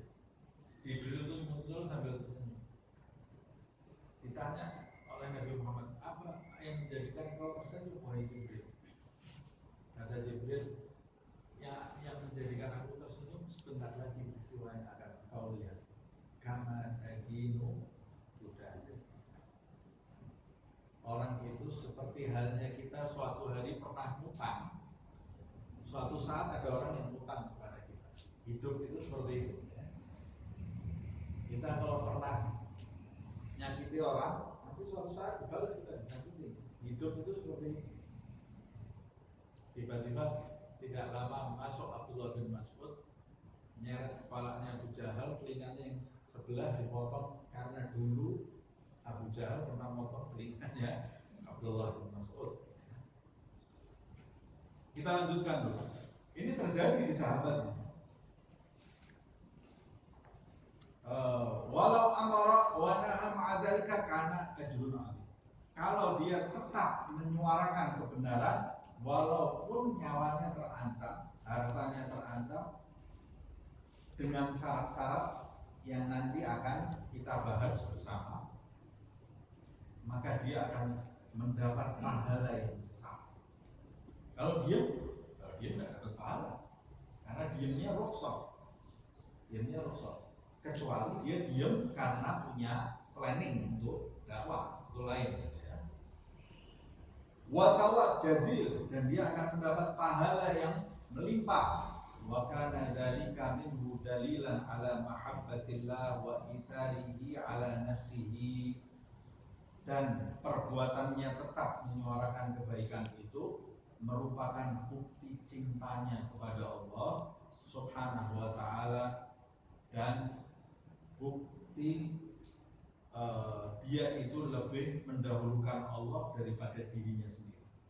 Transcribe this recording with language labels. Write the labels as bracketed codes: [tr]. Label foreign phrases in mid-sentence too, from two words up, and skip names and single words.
[id] Jibril itu muncul sambil tersenyum. Ditanya oleh Nabi Muhammad, apa yang menjadikan kau tersenyum, wahai Jibril? Kata Jibril, yang menjadikan aku tersenyum sebentar lagi peristiwa yang akan kau lihat. [ar] كما تدين تدان. [id] Orang itu seperti halnya kita suatu hari pernah utang. Suatu saat ada orang yang utang kepada kita. Hidup itu seperti itu. Kita kalau pernah nyakiti orang, nanti suatu saat dibalas kita disakiti. Hidup itu seperti itu. Tiba-tiba tidak lama masuk Abdullah bin Mas'ud, nyeret kepalanya Abu Jahal, telinganya yang sebelah dipotong karena dulu Abu Jahal pernah potong telinganya Abdullah bin Mas'ud. Kita lanjutkan dulu. Ini terjadi di sahabatnya. [ar] ولو أمر ونهى مع ذلك كان أجر عظيم. [id] Kalau dia tetap menyuarakan kebenaran walaupun nyawanya terancam, hartanya terancam, dengan syarat-syarat yang nanti akan kita bahas bersama, maka dia akan mendapat pahala yang besar. Kalau dia nggak dapat pahala, karena diamnya rukhsah. kecuali dia diam karena punya planning untuk dakwah itu lain ya. [ar] وثواب جزيل, [id] dan dia akan mendapat pahala yang melimpah. [ar] وكان ذلك منه دليلا على محبة الله وإيثاره على نفسه, [id] dan perbuatannya tetap menyuarakan kebaikan itu merupakan bukti cintanya kepada Allah [ar] سبحانه وتعالى, [id] dan bukti dia itu lebih mendahulukan Allah daripada dirinya sendiri.